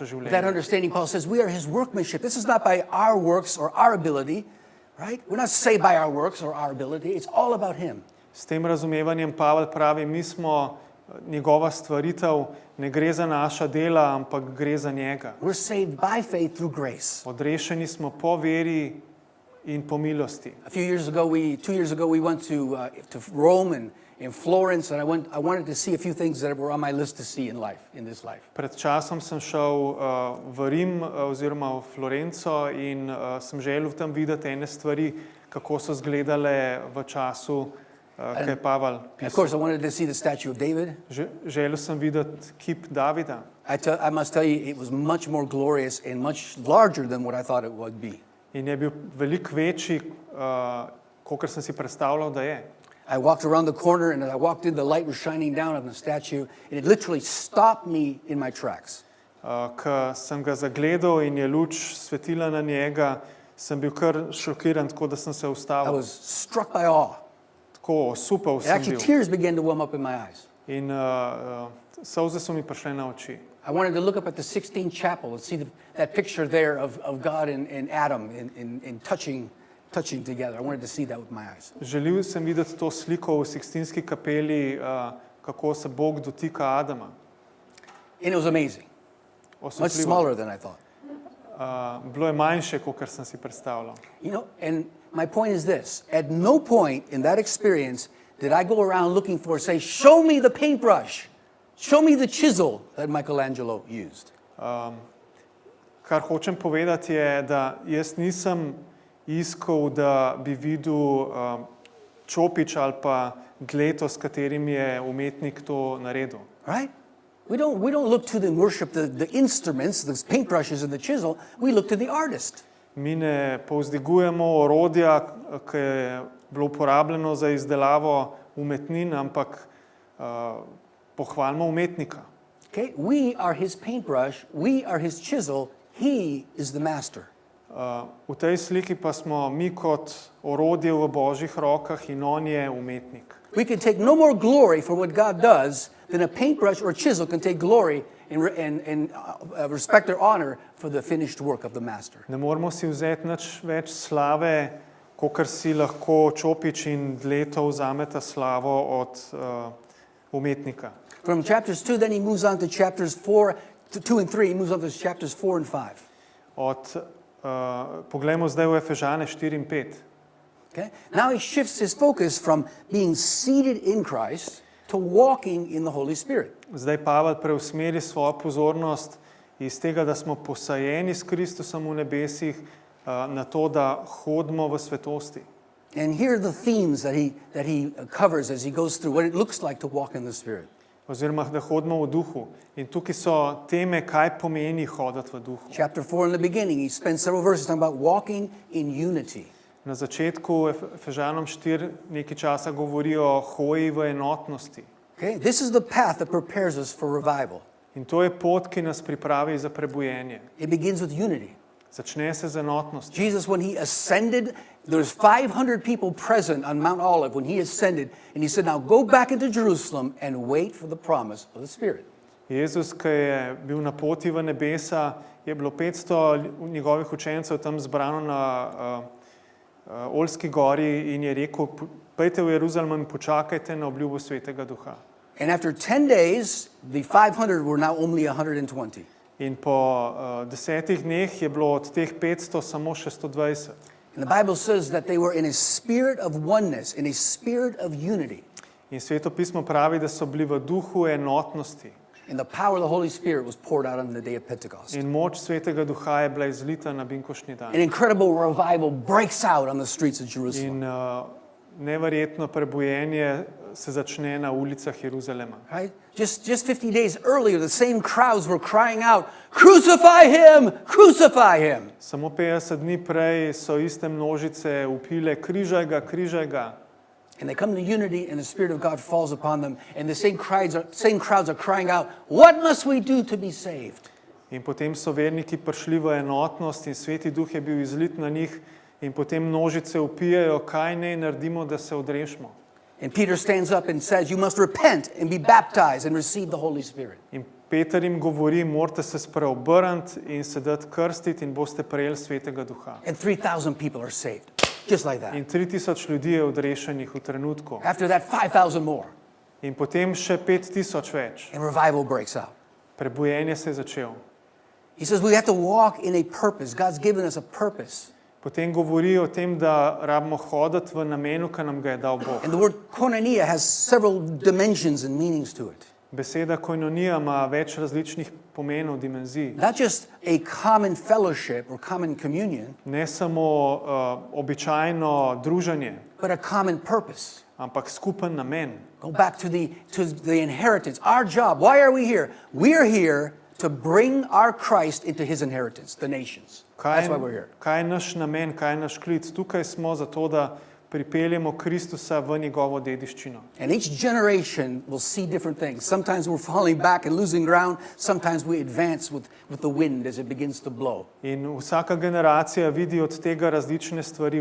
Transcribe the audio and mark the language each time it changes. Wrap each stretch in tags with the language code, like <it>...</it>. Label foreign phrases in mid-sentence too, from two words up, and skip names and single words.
<en>With that</en> <sl>življenje.</sl> <en>understanding, Paul says we are his workmanship. This is not by our works or our ability, right? We're not saved by our works or our ability. It's all about him.</en> <sl>S tem razumevanjem Pavel pravi, mi smo njegova stvaritev, ne gre za naša dela, ampak gre za njega.</sl> <en>We're saved by faith through grace.</en> <sl>Odrešeni smo po veri in po milosti.</sl> <en>2 years ago, we went to Rome and in Florence, and I wanted to see a few things that were on my list to see in this life.</en> <sl>Pred časom sem šel v Rim oziroma v Florenco in sem želel tam videti ene stvari, kako so izgledale v času, ko je Pavel</sl> <en>And of course, I</en> <sl>pisal.</sl> <en>wanted to see the statue of David.</en> <sl>Želel sem videti kip Davida.</sl> <en>I must tell you, it was much more glorious and much larger than what I thought it would be.</en> <sl>In je bil veliko večji, kakor sem si predstavljal, da je.</sl> <en>I walked around the corner, and as I walked in, the light was shining down on the statue, and it literally stopped me in my tracks.</en> <sl>Ko sem ga zagledal in je luč svetila na njega, sem bil kar šokiran, tako da sem se</sl> <en>I</en> <sl>ustavil.</sl> <en>was struck by awe.</en> <sl>Tako osupal</sl> <en>And</en> <sl>sem</sl> <en>actually,</en> <sl>bil.</sl> <en>tears began to well up in my eyes.</en> <sl>In solze so mi prišle na oči.</sl> <en>I wanted to look up at the 16th chapel and see that picture there of God and Adam in touching together. I wanted to see that with my eyes.</en> <sl>Želel sem videti to sliko v Sikstinski kapeli, kako se Bog dotika Adama.</sl> <en>And it was amazing. Much</en> <sl>Osupljivo.</sl> <en>smaller than I thought.</en> <sl>Bilo je manjše, kot sem si predstavljal.</sl> <en>You know, and my point is this. At no point in that experience did I go around looking for, say, show me the paintbrush. Show me the chisel that Michelangelo used.</en> <sl>Kar hočem povedati je, da jaz nisem iskal, da bi videl čopič ali pa dleto, s katerim je umetnik to naredil.</sl> <en>Right? We don't look to and worship the instruments, the paintbrushes and the chisel. We look to the artist.</en> <sl>Mi ne povzdigujemo orodja, ki je bilo uporabljeno za izdelavo umetnin, ampak pohvalimo umetnika.</sl> <en>Okay? We are his paintbrush. We are his chisel. He is the master.</en> <sl>V tej sliki pa smo mi kot orodje v Božjih rokah in on je umetnik.</sl> <en>We can take no more glory for what God does than a paintbrush or chisel can take glory and respect or honor for the finished work of the master.</en> <sl>Ne moramo si vzeti nič več slave, kakor si lahko čopič in dleto vzameta slavo od umetnika.</sl> <en>From chapters 2, then he moves on to chapters 4, 2 and 3. He moves on to chapters 4 and 5.</en> <sl>Poglejmo zdaj v Efežane 4 in 5.</sl> <en>Okay? Now he shifts his focus from being seated in Christ to walking in the Holy Spirit.</en> <sl>Zdaj Pavel preusmeri svojo pozornost iz tega, da smo posajeni s Kristusom v nebesih, na to, da hodimo v svetosti.</sl> <en>And here are the themes that he covers as he goes through what it looks like to walk in the Spirit.</en> <sl>Oziroma, da hodimo v duhu. In tukaj so teme, kaj pomeni hoditi v duhu.</sl> <en>Chapter 4 in the beginning, he spends several verses talking about walking in unity.</en> <sl>Na začetku Efežanom 4 nekaj časa govori o hoji v enotnosti.</sl> <en>Okay? This is the path that prepares us for revival.</en> <sl>In to je pot, ki nas pripravi za prebujenje.</sl> <en>It begins with unity.</en> <sl>Začne se z enotnostjo.</sl> <en>Jesus, when he ascended, there was 500 people present on Mount Olive when he ascended, and he said, now go back into Jerusalem and wait for the promise of the Spirit.</en> <sl>Jezus, ki je bil na poti v nebesa, je bilo 500 njegovih učencev tam zbrano na Oljski gori in je rekel, pojdite v Jeruzalem in počakajte na obljubo Svetega Duha.</sl> <en>And after 10 days, the 500 were now only 120.</en> <sl>In po 10 dneh je bilo od teh 500 samo še 120.</sl> <en>And the Bible says that they were in a spirit of oneness, in a spirit of unity.</en> <sl>In Sveto pismo pravi, da so bili v duhu enotnosti.</sl> <en>And the power of the Holy Spirit was poured out on the day of Pentecost.</en> <sl>In moč Svetega Duha je bila izlita na binkoštni dan.</sl> <en>An incredible revival breaks out on the streets of Jerusalem.</en> <sl>In neverjetno prebujenje se začne na ulicah Jeruzalema.</sl> <en>Right? Just 50 days earlier, the same crowds were crying out, "Crucify him! Crucify him!"</en> <sl>Samo 50 dni prej so iste množice vpile, križaj ga, križaj ga.</sl> <en>And they come to unity, and the Spirit of God falls upon them, and the same crowds are crying out, "What must we do to be saved?"</en> <sl>In potem so verniki prišli v enotnost in Sveti Duh je bil izlit na njih in potem množice vpijajo, kaj naj naredimo, da se odrešimo.</sl> <en>And Peter stands up and says, "You must repent and be baptized and receive the Holy Spirit."</en> <sl>In Peter jim govori, morate se spreobrniti in se dati krstiti in boste prejeli Svetega Duha.</sl> <en>And 3,000 people are saved, just like that.</en> <sl>In 3000 ljudi je odrešenih v trenutku.</sl> <en>After that, 5,000 more.</en> <sl>In potem še 5000 več.</sl> <en>And revival breaks out.</en> <sl>Prebujenje se je začel.</sl> <en>He says we have to walk in a purpose. God's given us a purpose.</en> <sl>Potem govori o tem, da rabimo hoditi v namenu, ki nam ga je dal Bog.</sl> <en>And the word koinonia has several dimensions and meanings to it.</en> <sl>Beseda koinonija ima več različnih pomenov, dimenzij.</sl> <en>Not just a common fellowship or common communion,</en> <sl>Ne samo običajno druženje,</sl> <en>but a common purpose.</en> <sl>ampak skupen namen.</sl> <en>Go back to the inheritance. Our job, why are we here? We're here to bring our Christ into his inheritance, the nations. That's why we're here.</en> <sl>Kaj je naš namen, kaj je naš klic? Tukaj smo zato, da pripeljemo Kristusa v njegovo dediščino.</sl> <en>And each generation will see different things. Sometimes we're falling back and losing ground. Sometimes we advance with the wind as it begins to blow.</en> <sl>In vsaka generacija vidi od tega različne stvari.</sl>